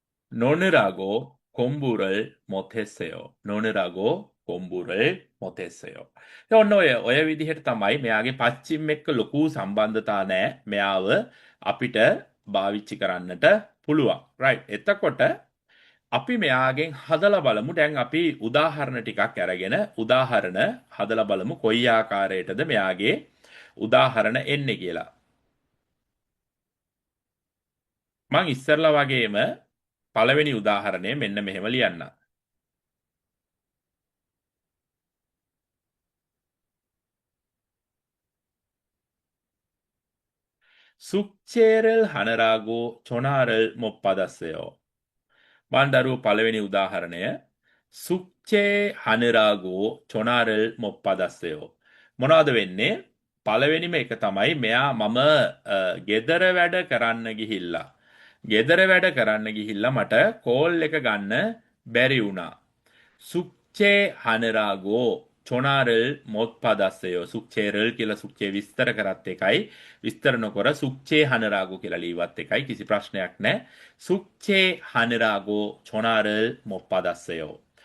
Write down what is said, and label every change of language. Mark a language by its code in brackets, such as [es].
[ko] 노느라고 공부를 못했어요. 노느라고 공부를 못했어요. [si] ඔන්න ඔය විදිහට තමයි මෙයාගේ පච්චිම් එක්ක ලොකු සම්බන්ධතා නැහැ. මෙයාව අපිට භාවිතා කරන්නට පුළුවන්. right. එතකොට අපි මෙයාගෙන් හදලා බලමු. දැන් අපි උදාහරණ ටිකක් අරගෙන උදාහරණ හදලා බලමු කොයි ආකාරයටද මෙයාගේ උදාහරණ එන්නේ කියලා. මං ඉස්සරලා වගේම පළවෙනි උදාහරණය මෙන්න මෙහෙම ලියන්න. [ko] 숙제를 하느라고 전화를 못 받았어요. 만다루 [si] පළවෙනි උදාහරණය [ko] 숙제하느라고 전화를 못 받았어요. [si] මොනවද වෙන්නේ? පළවෙනිම එක තමයි මෙයා මම ගෙදර වැඩ කරන්න ගිහිල්ලා. ගෙදර වැඩ කරන්න ගිහිල්ලා මට කෝල් එක ගන්න බැරි වුණා. [ko] 숙제하느라고 전화를 못 받았어요. [si] 숙제를 කියලා 숙제 විස්තර කරත් එකයි විස්තර නොකර [ko] 숙제하느라고 [si] කියලා ලියවත් එකයි කිසි ප්‍රශ්නයක් නැහැ. [ko] 숙제하느라고 전화를 못 받았어요.